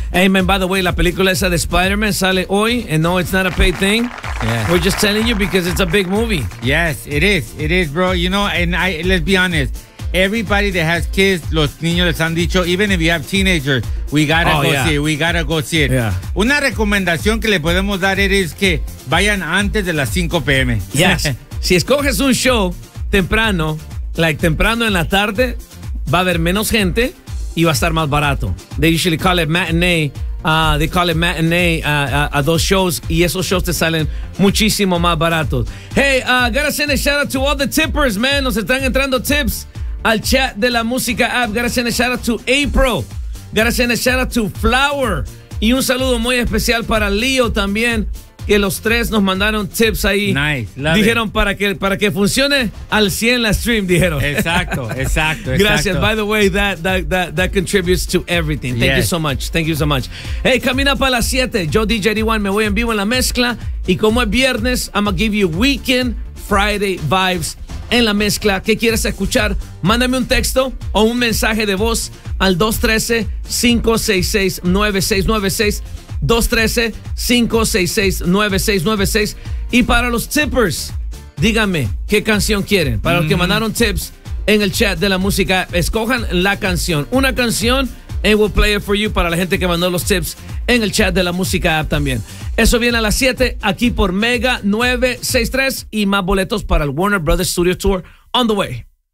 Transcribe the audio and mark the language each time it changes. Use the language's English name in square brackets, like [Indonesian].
[English] Hey, man, by the way, [Spanish] la película esa de Spider-Man sale hoy. [English] And no, it's not a paid thing. Yes. We're just telling you because it's a big movie. Yes, it is. It is, bro. You know, and I let's be honest. Everybody that has kids, [Spanish] los niños les han dicho, [English] even if you have teenagers, we gotta see it. We gotta go see it. Yeah. [Spanish] Una recomendación que le podemos dar es que vayan antes de las 5 p.m. [English] Yes. [Spanish] Si escoges un show temprano, like temprano en la tarde, va a haber menos gente y va a estar más barato. [English] They usually call it matinee. They call it matinee a those shows. [Spanish] Y esos shows te salen muchísimo más baratos. [English] Hey, gotta send a shout out to all the tippers, man. [Spanish] Nos están entrando tips al chat de la música app. [English] Gotta send a shout out to April. Gotta send a shout out to Flower. [Spanish] Y un saludo muy especial para Leo también, que los tres nos mandaron tips ahí. [English] Nice. [Spanish] Dijeron para que funcione al 100 la stream, dijeron. Exacto. Gracias. [English] By the way, that contributes to everything. Thank you so much. Hey, coming up [Spanish] a las 7. Yo, DJ D1, me voy en vivo en la mezcla. Y como es viernes, [English] I'm gonna give you weekend Friday vibes [Spanish] en la mezcla. ¿Qué quieres escuchar? Mándame un texto o un mensaje de voz al 213-566-9696. 213-566-9696. Y para los tippers, díganme qué canción quieren. Para los que mandaron tips en el chat de la música, escojan la canción. [English] Una canción, and we'll play it for you. [Spanish] Para la gente que mandó los tips en el chat de la música app también. Eso viene a las 7 aquí por Mega 963. Y más boletos para el Warner Brothers Studio Tour [English] on the way.